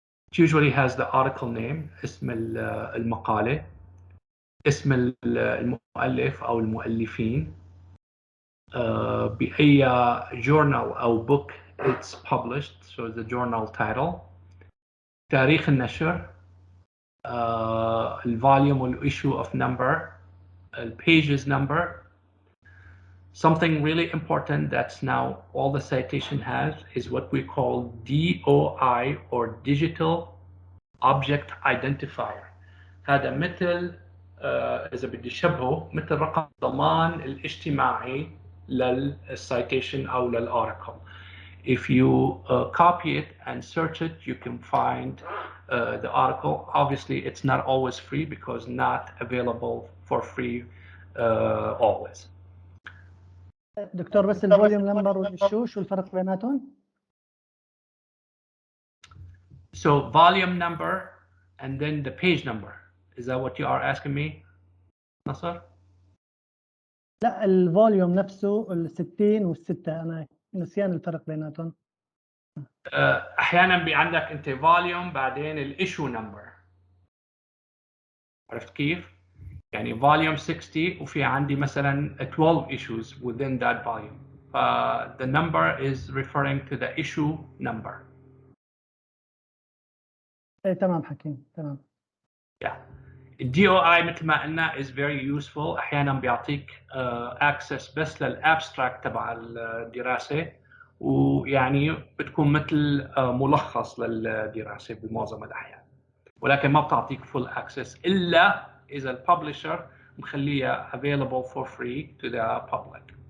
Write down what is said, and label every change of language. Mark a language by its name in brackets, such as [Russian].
[English] It usually has the article name, [Arabic] اسم المقالة, اسم المؤلف أو المؤلفين, بأي [English] journal أو book it's published, so the journal title, [Arabic] تاريخ النشر, [English] الvolume or issue of number, pages number. Something really important that's now all the citation has is what we call DOI or Digital Object Identifier. [Arabic] هذا مثل إذا بدي شبهه مثل رقم الضمان الاجتماعي للcitation أو للarticle. [English] If you copy it and search it, you can find the article. Obviously, it's not always free because not available for free always. [Arabic] دكتور بس الفوليوم نمبر والإشو شو الفرق بيناتهم؟ [English] So volume number and then the page number. Is that what you are asking me, Nasser? [Arabic] لا الفوليوم نفسه ال60 وال6 أنا نسيان الفرق بيناتهم. أحيانا عندك أنت volume بعدين الإيشو نمبر. عرفت كيف؟ يعني volume 60 وفي عندي مثلا 12 [English] issues within that volume. The number is referring to the issue number. [Arabic] تمام حكيم تمام. [English] Yeah. DOI [Arabic] مثل ما قلنا [English] is very useful. [Arabic] أحيانا بيعطيك access بس للabstract تبع الدراسة، ويعني بتكون مثل ملخص للدراسة بمعظم الأحيان، ولكن ما بتعطيك [English] full access [Arabic] إلا إذا الببلشر مخليها [English] available for free to the public.